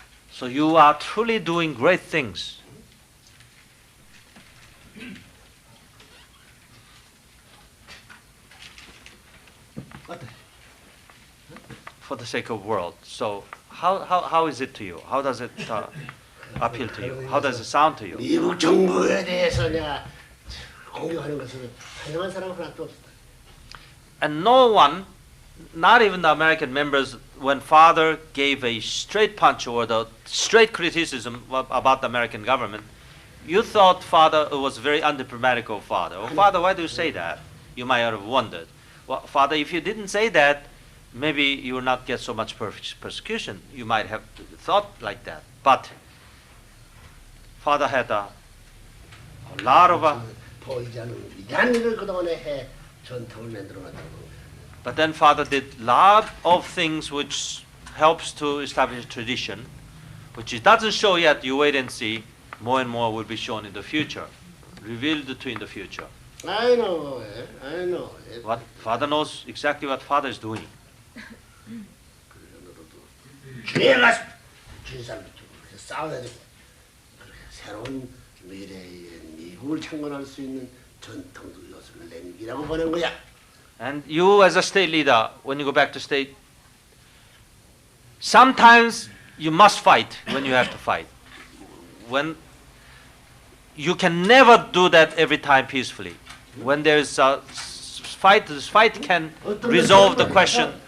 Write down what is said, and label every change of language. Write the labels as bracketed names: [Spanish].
[English] So you are truly doing great things. For the sake of the world. So how is it to you? How does it appeal to you? How does it sound to you? [Korean] 미국 정부에 대해서 내가 공격하는 것을 환영한 사람은 하나도 없었다. [English] And no one, not even the American members, when Father gave a straight punch or the straight criticism about the American government, you thought Father was very undiplomatic of Father. Oh, Father, why do you say that? You might have wondered. Well, Father, if you didn't say that, maybe you will not get so much persecution. You might have thought like that. But Father had a lot of [Korean] 보이지 않는 위대한 일을 그동안에 해 전통을 만들어놨다고. [English] but then Father did lot of things which helps to establish tradition, which it doesn't show yet. You wait and see. More and more will be shown in the future, revealed to in the future. I know it. I know it. What Father knows exactly what Father is doing. [Korean] 주에 가서 주의 사람들 그렇게 싸워야 되고 그렇게 새로운 미래의 미국을 창건할 수 있는 전통도 요소를 남기라고 보는 거야. [English] And you as a state leader, when you go back to state, sometimes you must fight when you have to fight. When you can never do that every time peacefully. When there's a fight, this fight can resolve the question.